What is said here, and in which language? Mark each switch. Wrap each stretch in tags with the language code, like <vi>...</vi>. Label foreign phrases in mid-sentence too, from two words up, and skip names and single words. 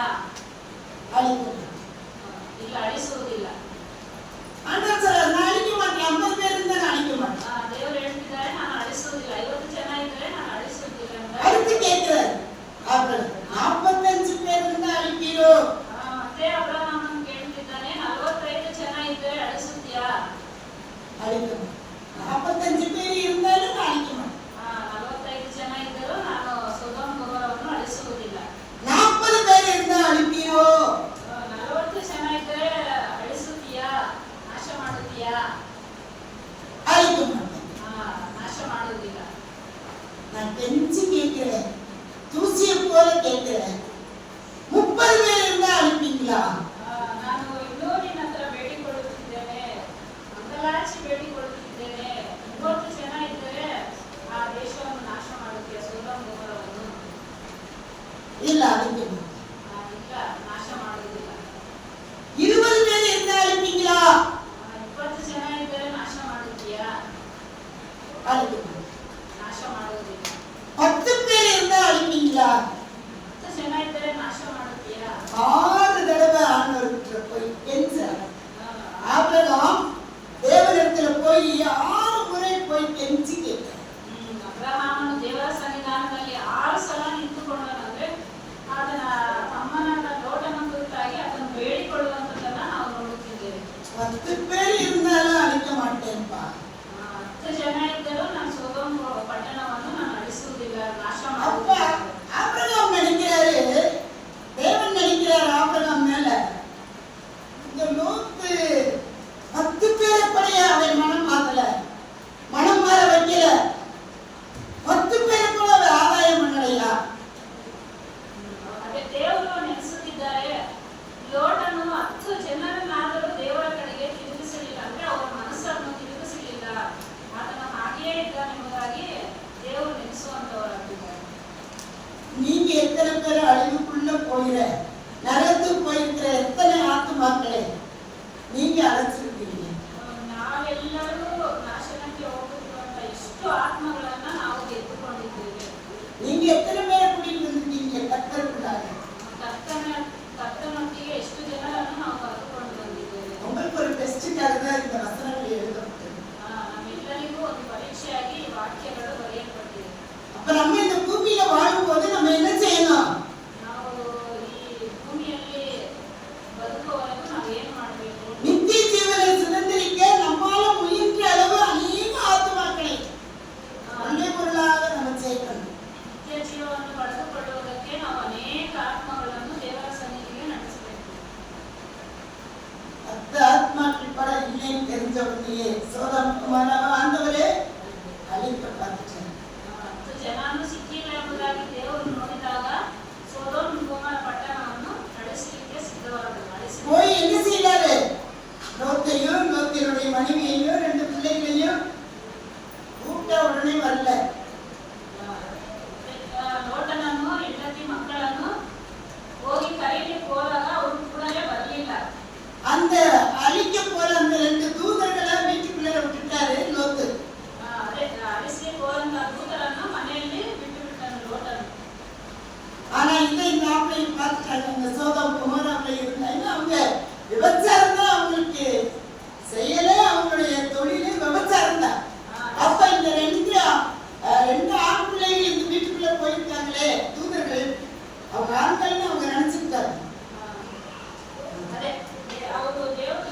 <ta>அழிப்பீரோ?</ta> <kn>ಇಲ್ಲ, ಅಳಿಸುವುದಿಲ್ಲ.</kn> <ta>ஆண்டவர் சொல்றார் நான் அழிக்க மாட்டேன். 50 பேர் இருந்தா நான் அழிக்க மாட்டேன்.</ta> <kn>ದೇವರು ಹೇಳ್ತಿದ್ದಾರೆ ನಾನು ಅಳಿಸುವುದಿಲ್ಲ. 50 ಜನ ಇದ್ದರೆ ನಾನು ಅಳಿಸುವುದಿಲ್ಲ ಅಂತ.</kn> <ta>அடுத்து கேட்கிறார் ஆபிரகாம் 45 பேர் இருந்தா அழிப்பீரோ?</ta> <kn>ಮತ್ತೆ ಅಬ್ರಹಾಮನು ಕೇಳ್ತಿದ್ದಾನೆ 45 ಜನ ಇದ್ದರೆ ಅಳಿಸುತ್ತೀಯಾ? அழிக்க மாட்டேன். 45 பேர் இருந்தாலும் நான் அழிக்க மாட்டேன். 45 ಜನ ಇದ್ದರೂ ನಾನು ಸೊದೋಮ್ ಗೊಮೋರವನ್ನು ಅಳಿಸುವುದಿಲ್ಲ.</kn> <ta>40 பேர் இருந்தா அழிப்பீரோ?</ta> <kn>40 ಜನ ಇದ್ದರೆ ಅಳಿಸುತ್ತೀಯಾ? ನಾಶ ಮಾಡುತ್ತೀಯಾ?</kn> <ta>அழிக்க மாட்டேன்.</ta> <kn>ನಾಶ ಮಾಡುವುದಿಲ್ಲ.</kn> <ta>நான் கெஞ்சி கேட்கிறேன், தூசியை போல கேட்கிறேன். 30 பேர் இருந்தா அழிப்பீங்களா?</ta> <kn>ನಾನು ಇನ್ನೂ ನಿನ್ನ ಹತ್ರ ಬೇಡಿಕೊಳ್ಳುತ್ತಿದ್ದೇನೆ, ಮಂಗಲಾಚಿ ಬೇಡಿಕೊಳ್ಳುತ್ತಿದ್ದೇನೆ. 30 ಜನ ಇದ್ದರೆ ಆ ದೇಶವನ್ನು ನಾಶ ಮಾಡುತ್ತೀಯ, ಸೊದೋಮ್ ಗೊಮೋರವನ್ನು?</kn> <ta>இல்ல அழிக்க மாட்டேன்.</ta> <kn>ಇಲ್ಲ, ನಾಶ ಮಾಡುವುದಿಲ್ಲ.</kn> <ta>20 பேர் இருந்தா அழிப்பீங்களா?</ta> <kn>20 ಜನ ಇದ್ದರೆ ನಾಶ ಮಾಡುತ್ತೀಯಾ?</kn> <ta>அழிக்க மாட்டேன்.</ta> <kn>ನಾಶ ಮಾಡುವುದಿಲ್ಲ.</kn> <ta>10 பேர் இருந்தா அழிப்பீங்களா?</ta> <kn>10 ಜನ ಇದ್ದರೆ ನಾಶ ಮಾಡುತ್ತೀಯಾ?</kn> <ta>6 தடவை ஆண்டவர்கிட்ட போய் கெஞ்சார். ஆபிரகாம் தேவனிடத்துல போய் 6 முறை போய் கெஞ்சி கேட்டார்.</ta> <kn>ಅಬ್ರಹಾಮನು ದೇವರ ಸನ್ನಿಧಾನದಲ್ಲಿ 6 ಸಲ ನಿಂತುಕೊಂಡನಂದ್ರೆ ಅದನ್ನ ತಮ್ಮನ ಲೋಟನ ಕುರಿತಾಗಿ ಅದನ್ನು ಬೇಡಿಕೊಳ್ಳುವಂತದನ್ನ ನಾವು ನೋಡುತ್ತಿದ್ದೇವೆ.</kn> <ta>10 பேர் இருந்தாலும் அழிக்க மாட்டேன்ப்பா.</ta> <kn>10 ಜನ ಇದ್ದರೂ ನಾನು ಸೊದೋಮ್ ಪಟ್ಟಣವನ್ನು ನಾನು ಅಳಿಸುವುದಿಲ್ಲ, ನಾಶ</kn> <ta>அப்ப</ta> <kn>ಮಾಡುವುದಿಲ್ಲ.</kn> <ta>ஆபிரகாம் நினைக்கிறாரு, தேவன் நினைக்கிறார் ஆபிரகாம் மேல இந்த லோத்து 10 பேரை படைய அவன் மனம் மாத்தல, மனம் மாற வைக்கல. 10 பேரை கூட அவர் ஆதாயம் பண்ணலையா?</ta> <kn>ಅದೇ ದೇವರು ನೆನೆಸುತ್ತಿದ್ದಾರೆ, ಲೋಟನು 10 ಜನರನ್ನಾದರೂ ದೇವರ ಕಡೆಗೆ ತಿರುಗಿಸಲಿಲ್ಲ, ಅಂದ್ರೆ ಅವರ ಮನಸ್ಸನ್ನು ತಿರುಗಿಸಲಿಲ್ಲ. ಆತನು ಹಾಗೆಯೇ ಇದ್ದಾನೆ ಎಂಬುದಾಗಿ ದೇವರು ನೆನೆಸುವಂತವರಾಗಿದ್ದಾರೆ.</kn> <ta>நீங்க எத்தனை பேர் அழிவுக்குள்ள போகிற நரகத்துக்கு போயிருக்கிற எத்தனை ஆத்துமாக்களை நீங்க அழைச்சிருக்கீங்க?</ta> <kn>ನಾವೆಲ್ಲರೂ ನಾಶನಕ್ಕೆ ಹೋಗುತ್ತಿರುವಂತ ಎಷ್ಟು ಆತ್ಮಗಳನ್ನ ನಾವು ಗೆದ್ದುಕೊಂಡಿದ್ದೇವೆ.</kn> <ta>நீங்க எத்தனை பேரை கூட்டிட்டு வந்திருக்கீங்க கர்த்தருக்குள்ளாக?</ta> <kn>ಕರ್ತನೊಟ್ಟಿಗೆ ಎಷ್ಟು ಜನರನ್ನು ನಾವು ಕರೆದುಕೊಂಡು ಬಂದಿದ್ದೇವೆ.</kn> <ta>உங்களுக்கு ஒரு டெஸ்டுக்காக தான் இந்த வசனங்கள் எழுதப்பட்டது.</ta> <kn>ನಮ್ಮೆಲ್ಲರಿಗೂ ಒಂದು ಪರೀಕ್ಷೆಯಾಗಿ ಈ ವಾಕ್ಯಗಳು ಬರೆಯಲ್ಪಟ್ಟಿದೆ.</kn> <ta>அப்ப நம்ம இந்த பூமியில வாழும்போது நம்ம என்ன செய்யணும்?</ta> <kn>ನಾವು ಈ ಭೂಮಿಯಲ್ಲಿ ಬದುಕುವವರೆಗೂ ನಾವು ಏನು ಮಾಡಬೇಕು?</kn> <ta>நித்திய ஜீவனை சுதந்திரிக்க நம்மால முயன்ற அளவு அநேக ஆத்துமாக்களை ஒன்றே பொருளாக நம்ம செய்யணும்.</ta> <kn>ನಿತ್ಯ ಜೀವವನ್ನು ಪಡೆದುಕೊಳ್ಳುವುದಕ್ಕೆ ನಾವು ಅನೇಕ ಆತ್ಮಗಳನ್ನು ದೇವರ ಸನ್ನಿಧಿಗೆ ನಡೆಸಬೇಕು.</kn> <ta>10 ஆத்மாக்கள் பட இல்லைன்னு தெரிஞ்ச உடனே சோதம் குமாரவ ஆண்டவரே அழிக்க பார்த்துட்டேன்.</ta> <kn>10 ಜನಾನು ಸಿಕ್ಕಿಲ್ಲ ಎಂಬುದಾಗಿ ದೇವರು ನೋಡಿದಾಗ ಸೊದೋಮ್ ಗೊಮೋರ ಪಟ್ಟಣವನ್ನು ನಡೆಸಲಿಕ್ಕೆ ಸಿದ್ಧವಾದರು.</kn> <ta>போய் என்ன செய்யறாரு? லோத்தையும் லோத்தினுடைய மனைவியையும் 2 பிள்ளைகளையும் கூப்பிட்ட உடனே வரல.</ta> <kn>ಲೋಟನನ್ನು ಹೆಂಡತಿ ಮಕ್ಕಳನ್ನು ಹೋಗಿ ಕರೀಲಿಕ್ಕೆ ಹೋದಾಗ ಅವರು ಕೂಡಲೇ ಬರಲಿಲ್ಲ.</kn> <ta>அந்த அழிக்க போற அந்த 2 தூதர்களை வீட்டுக்குள்ள விட்டுட்டாரு லோத்து.</ta> <kn>ಅದೇ ಅಳಿಸ್ಲಿಕ್ಕೆ ಹೋದಂತ ದೂತರನ್ನು ಮನೆಯಲ್ಲಿ ಬಿಟ್ಟು ಬಿಟ್ಟನು ಲೋಟನು.</kn> <ta>ஆனா இந்த ஆப்பிளை பார்த்துட்டாங்க. இந்த சோதம் குமாராவில இருந்தாங்க. அவங்க விபச்சாரம் தான் அவங்களுக்கு செய்யல, அவங்களுடைய தொழிலே விபச்சாரம் தான். அப்ப இந்த 2 ஆண் பிள்ளைகள் இந்த வீட்டுக்குள்ள போயிருக்காங்களே தூதர்கள், அவங்க ஆண்கள்னு அவங்க நினைச்சுக்கிட்டாங்க.</ta> <kn>ಅದೇ ಅವರು</kn>